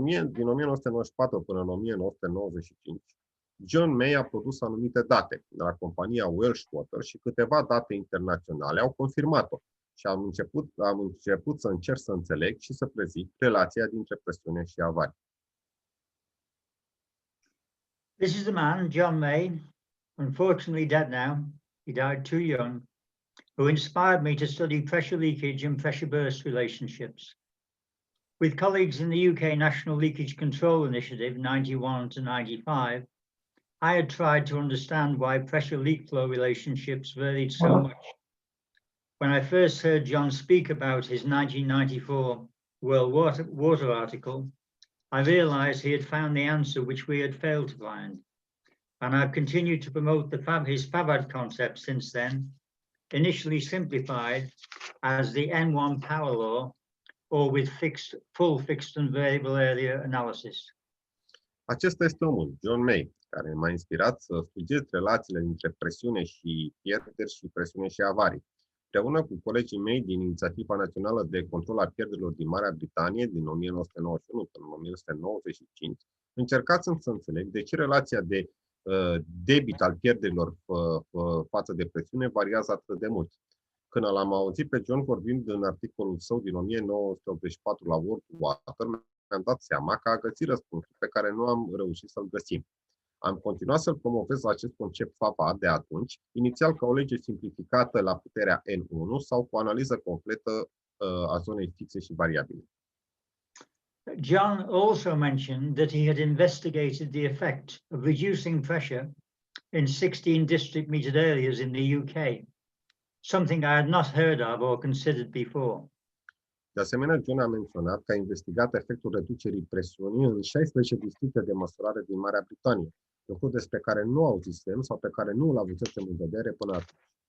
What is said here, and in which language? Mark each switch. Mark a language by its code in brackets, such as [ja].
[ro] Din 1994 până în 1995, John May a produs anumite date de la compania Welsh Water și câteva date internaționale au confirmat-o și am început să încerc să înțeleg și să prezic relația dintre presiune și avarii. [en] This is the man, John May, unfortunately dead now. He died too young, who inspired me to study pressure leakage and pressure burst relationships. With colleagues in the UK National Leakage Control Initiative 91 to 95, I had tried to understand why pressure leak flow relationships varied so much. When I first heard John speak about his 1994 World Water article, I realized he had found the answer which we had failed to find. And I've continued to promote his FAVAD concept since then, initially simplified as the N1 power law, or with full fixed and variable area analysis. [ro] Acesta este omul, John May, care m-a inspirat să studiez relațiile dintre presiune și pierderi și presiune și avarii. Împreună cu colegii mei din Inițiativa Națională de Control a Pierderilor din Marea Britanie din 1991 până în 1995, încercați să înțeleg de ce relația de debit al pierderilor față de presiune variază atât de mult. Când l-am auzit pe John vorbind în articolul său din 1984 la World Water, mi-am dat seama că a găsit răspunsul pe care nu am reușit să-l găsim. Am continuat să-l promovez acest concept FAVAD de atunci, inițial ca o lege simplificată la puterea N1 sau cu o analiză completă a zonei fixe și variabile. [en] John also mentioned that he had investigated the effect of reducing pressure in 16 district metered areas in the UK, something I had not heard of or considered before. [ro] De asemenea, John a menționat că a investigat efectul reducerii presiunii în 16 districte de măsurare din Marea Britanie, lucru despre care nu auzisem sau pe care nu îl avusesem în vedere până atunci.